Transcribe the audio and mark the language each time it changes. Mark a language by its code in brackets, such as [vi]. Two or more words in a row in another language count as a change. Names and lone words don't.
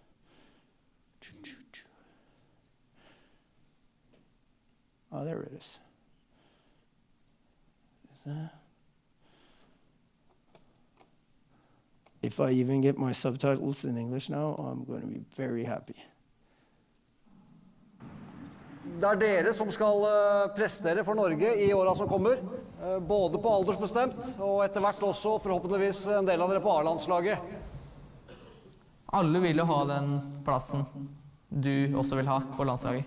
[en] Oh, there it is. If I even get my subtitles in English now, I'm going to be very happy. [no] Det dere som skal prestere for Norge I årene som kommer, både på aldersbestemt og etter hvert også forhåpentligvis en del av dere på A-landslaget. Alle vil jo ha den plassen du også vil ha på landslaget.